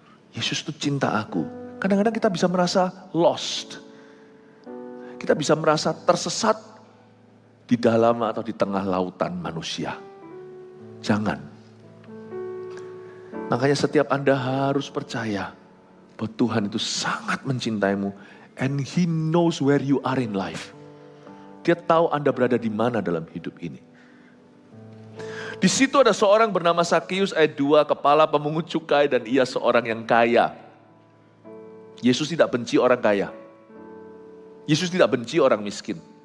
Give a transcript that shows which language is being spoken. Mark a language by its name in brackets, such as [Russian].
[Indonesian] Yesus itu cinta aku. Kadang-kadang kita bisa merasa lost. Kita bisa merasa tersesat di dalam atau di tengah lautan manusia. Jangan. Makanya setiap Anda harus percaya bahwa Tuhan itu sangat mencintaimu. [English] And He knows where you are in life. [Indonesian] Dia tahu Anda berada di mana dalam hidup ini. Di situ ada seorang bernama Sakius, ayat 2, kepala pemungut cukai dan ia seorang yang kaya. Yesus tidak benci orang kaya. Yesus tidak benci orang miskin.